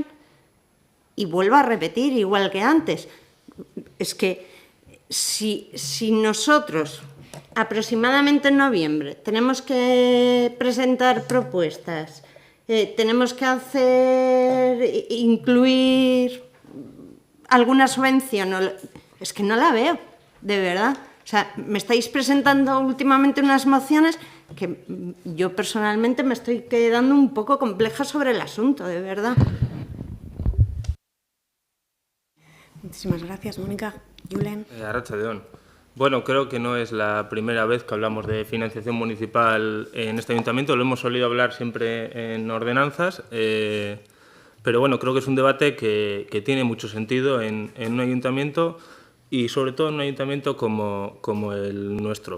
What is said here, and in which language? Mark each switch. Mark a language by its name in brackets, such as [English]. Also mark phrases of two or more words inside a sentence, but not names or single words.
[Spanish] Y vuelvo a repetir, igual que antes, es que si nosotros aproximadamente en noviembre tenemos que presentar propuestas, tenemos que incluir alguna subvención, es que no la veo, de verdad. O sea, me estáis presentando últimamente unas mociones que yo personalmente me estoy quedando un poco compleja sobre el asunto, de verdad. Muchísimas gracias, Mónica. Julen. Arratsaldeon. Bueno, creo que no es la primera vez que hablamos de financiación municipal en este ayuntamiento. Lo hemos solido hablar siempre en ordenanzas, pero bueno, creo que es un debate que tiene mucho sentido en un ayuntamiento y sobre todo en un ayuntamiento como el nuestro.